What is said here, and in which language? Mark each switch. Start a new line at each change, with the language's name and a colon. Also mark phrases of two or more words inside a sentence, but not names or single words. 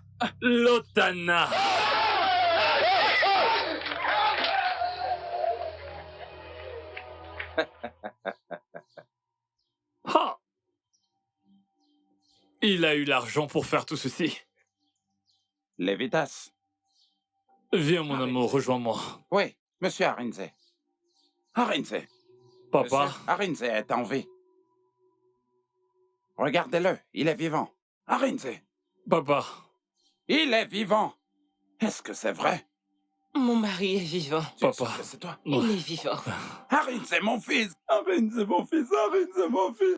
French: Lotana. Ha! Il a eu l'argent pour faire tout ceci. Lévitas. Viens, mon amour, rejoins-moi. Oui, monsieur Arinze. Arinze. Papa. Monsieur Arinze est en vie. Regardez-le, il est vivant. Arinze. Papa. Il est vivant. Est-ce que c'est vrai? Mon mari est vivant. Papa. C'est toi. Il est vivant. Arin, c'est mon fils. Arin, c'est mon fils. Arin, c'est mon fils.